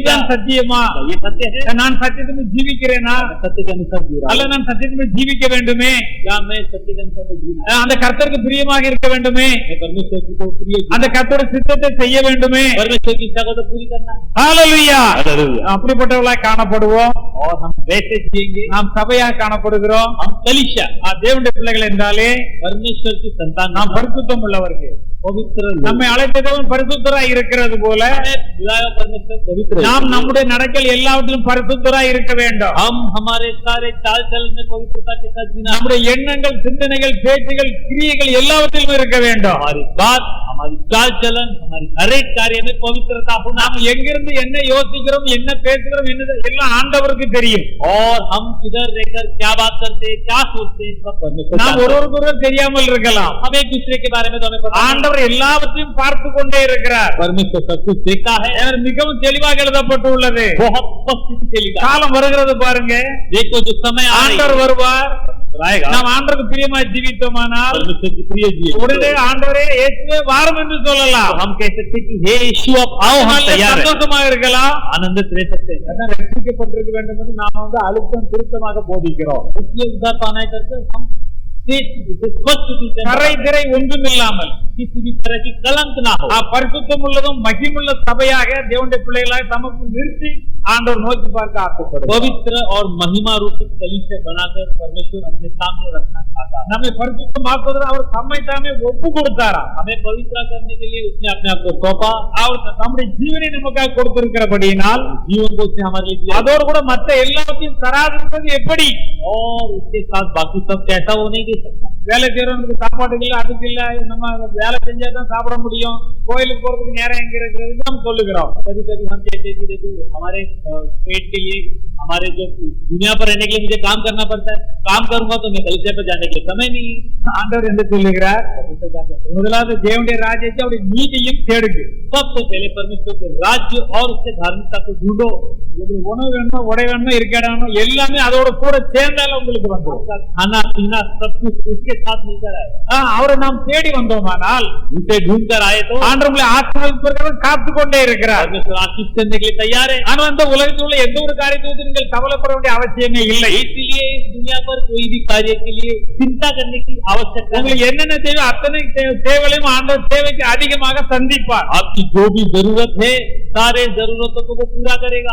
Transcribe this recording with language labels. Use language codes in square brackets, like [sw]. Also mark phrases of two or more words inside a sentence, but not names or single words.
[ta] இதுதான் சத்தியமா? [hi] ये सत्य है? [ta] நான் சத்தியத்தில் ஜீவிக்கிறேனா? [hi] सत्य के अनुसार जी रहा [ta] அல்ல நான் சத்தியத்தில் ஜீவிக்க வேண்டுமே? [hi] क्या मैं सत्य के अनुसार जीना? [ta] அந்த கர்த்தருக்கு பிரியமாக இருக்க வேண்டுமே? [hi] मैं परमेश्वर की को प्रिय [ta] அந்த கர்த்தருடைய சித்தத்தை செய்ய வேண்டுமே? [hi] परमेश्वर की इच्छा को तो पूरी करना है। [ta] ஹalleluya. [hi] हालेलुया। [ta] அப்படிப்பட்டவர்களாய் காணப்படுவோம். [hi] और हम वैसे जिएंगे। [ta] நாம் சபையாக காணப்படுகிறோம். [hi] हम कलीसिया [ta] தேவனுடைய பிள்ளைகள் என்றாலே [hi] परमेश्वर की संतान, [ta] நாம் பரிசுத்தம் உள்ளவர்கள். [hi] पवित्र, [ta] நம்மை அழைத்த தேவன் பரிசுத்தராய் இருக்கிறது போல [hi] बुलाया परमेश्वर पवित्र, [ta] நாம் நம்முடைய நடக்கல் எல்லாவற்றிலும் பரிசுத்தராய் இருக்க வேண்டும். [hi] हम हमारे सारे चाल चलन में पवित्रता के साथ जीना, [ta] நம்முடைய எண்ணங்கள், சிந்தனைகள், பேச்சுகள், கிரியைகள் எல்லாவற்றிலும் இருக்க வேண்டும். [hi] हमारी बात, हमारी चाल चलन, हमारी हर एक कार्य में पवित्रता होना। [ta] நாம் எங்கிருந்து என்ன யோசிக்கிறோம், என்ன பேசுகிறோம், என்ன எல்லாம் ஆண்டவருக்கு தெரியும். [hi] और हम किधर रहकर क्या बात करते हैं, क्या सोचते हैं, सब परमेश्वर [ta] நாம் [hi] जानता है। [ta] ஒருவருக்கொருவர் தெரியாமல் இருக்கலாம். [hi] हम एक दूसरे के बारे में तो हमें पता नहीं। [ta] ஆண்டவர் எல்லாவற்றையும் பார்த்து கொண்டே இருக்கிறார். [hi] परमेश्वर सब कुछ देखता है। [ta] அவர் மிகவும் தெளிவாக எழுதப்பட்டு உள்ளது. [hi] बहुत स्पष्ट चलेगा। [ta] காலம் வருகிறது பாருங்க. [hi] देखो जो समय [ta] ஆண்டவர் வருவார். [hi] आएगा, [ta] நாம் ஆண்டவருக்கு பிரியமாய் ஜீவித்தோமானால் [hi] परमेश्वर की प्रिय जी [ta] உடனே ஆண்டவரே இயேசுவே வாரும் என்று சொல்லலாம். [hi] हम कह सकते हैं कि हे यीशु आप आओ, हम तैयार हैं। [ta] சந்தோஷமாக இருக்கலாம். [hi] आनंदित रह सकते हैं। [ta] அதான் ரட்சிக்கப்பட்டிருக்க வேண்டும் என்று நாம் வந்து அழுத்தம் திருத்தமாக போதிக்கிறோம். [hi] इसलिए उद्धार पाना है करके हम स्पष्ट [ta] கரை திரை ஒன்றும் இல்லாமல் [hi] किसी भी तरह की कलंक ना हो, [ta] பரிசுத்தம் உள்ளதும் மகிமுள்ள சபையாக தேவனுடைய பிள்ளைகளாய் தமக்கு நிறுத்தி ஆண்டவர் நோக்கி பார்க்க ஆசைப்படுகிறார். [hi] पवित्र और महिमा रूपी कलीसिया बनाकर परमेश्वर अपने सामने रखना चाहता है। [ta] நம்மை பரிசுத்தமாக்குவதற்கு அவர் தம்மை தாமே ஒப்பு கொடுத்தாராம். [hi] हमें पवित्र करने के लिए उसने अपने आप को सौंपा। [ta] அவர் நம்முடைய ஜீவனை நமக்காக கொடுத்திருக்கிறபடியினால் [hi] जीवन को उसने हमारे लिए दिया। [ta] அதோடு கூட மற்ற எல்லாத்தையும் தராதிருப்பது எப்படி? [hi] और उसके साथ बाकी सब कैसा वो नहीं दे सकता। [ta] வேலை செய்யறவனுக்கு சாப்பாடு இல்ல, அதுக்கு இல்ல, நம்ம வேலை செஞ்சாதான் சாப்பிட முடியும், கோயிலுக்கு போறதுக்கு நேரம் எங்க இருக்கிறது நம்ம சொல்லுகிறோம். [hi] कभी कभी हम कहते हैं कि देखो हमारे पेट के लिए, हमारे जो दुनिया पर रहने के लिए मुझे काम करना पड़ता है, काम करूंगा तो मैं कलीसिया पर जाने के लिए समय नहीं है। [ta] ஆண்டவர் என்ன சொல்லுகிறார்? முதலாவது தேவனுடைய ராஜ்யத்தை அவருடைய நீதியும் தேடுங்க. [hi] सबसे पहले परमेश्वर के राज्य और उसके धार्मिकता को ढूंढो। [ta] உங்களுக்கு உணவு வேணுமா, உடை வேணுமா, இருக்க இடம் வேணுமா, எல்லாமே அதோட கூட சேர்ந்தால உங்களுக்கு வந்துடும். [hi] खाना पीना सब कुछ उसके साथ मिलकर आए। [ta] அவரை நாம் தேடி வந்தோமானால், [hi] उसे ढूंढ कर आए तो [ta] ஆண்டவர் உங்களை ஆசீர்வதிப்பதற்கு காத்து கொண்டே இருக்கிறார். [hi] परमेश्वर आशीष करने के लिए तैयार है। [ta] ஆனா இந்த உலகத்தில் உள்ள எந்த ஒரு காரியத்தை நீங்கள் கவலைப்பட வேண்டிய அவசியமே இல்லை. [hi] इसलिए इस दुनिया पर कोई भी कार्य के लिए चिंता करने की आवश्यकता नहीं। [ta] உங்களுக்கு என்னென்ன தேவை அத்தனை தேவைகளையும் ஆண்டவர் தேவைக்கு அதிகமாக சந்திப்பார். [hi] आपकी जो भी जरूरत है सारे जरूरतों को वो पूरा करेगा।